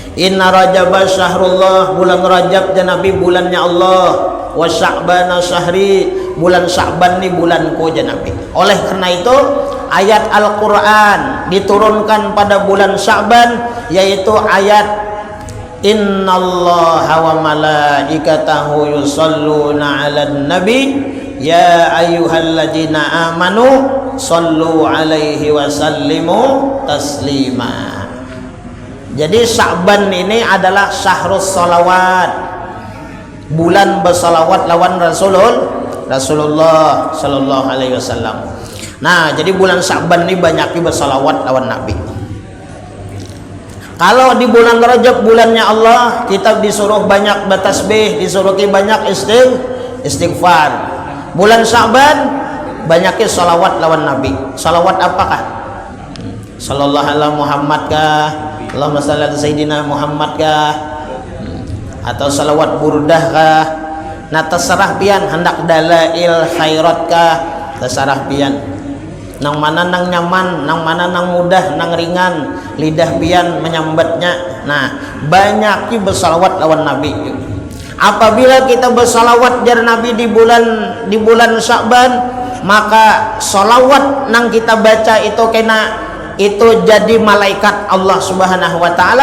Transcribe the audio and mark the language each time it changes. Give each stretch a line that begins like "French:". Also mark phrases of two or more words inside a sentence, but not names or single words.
Arabic: إن رجب شهر الله,
Banjar: bulan Rajab dan Nabi bulannya Allah.
Arabic: وشعبان شهري,
Banjar: bulan Sya'ban ni bulanku aja Nabi. Oleh karena itu ayat Al-Qur'an diturunkan pada bulan Sya'ban, yaitu ayat
Arabic: إن الله وملائكته يصلون على النبي يا أيها الذين آمنوا صلوا عليه وسلموا تسليما.
Banjar: Jadi Sya'ban ini adalah
Arabic: شهر الصلوات,
Banjar: bulan bersalawat lawan Rasulullah
Arabic: صلى الله عليه وسلم.
Banjar: Nah, jadi bulan Sya'ban ini banyak bersalawat lawan Nabi. Kalau di bulan Rajab, bulannya Allah, kita disuruh banyak bertasbih, disuruh banyak istighfar. Bulan Sya'ban banyak salawat lawan Nabi. Salawat apakah?
Arabic: صلى الله عليه محمد kah? اللهم صل على سيدنا محمد kah?
Banjar: Atau salawat burdah kah? Nah, terserah pian, hendak dalail khairat kah? Terserah pian. Nang mana nang nyaman, nang mana nang mudah, nang ringan, lidah pian menyambatnya. Nah, banyak bersalawat lawan Nabi. Apabila kita bersalawat jar Nabi di bulan Sya'ban, maka salawat nang kita baca itu jadi malaikat
Arabic: الله سبحانه وتعالى.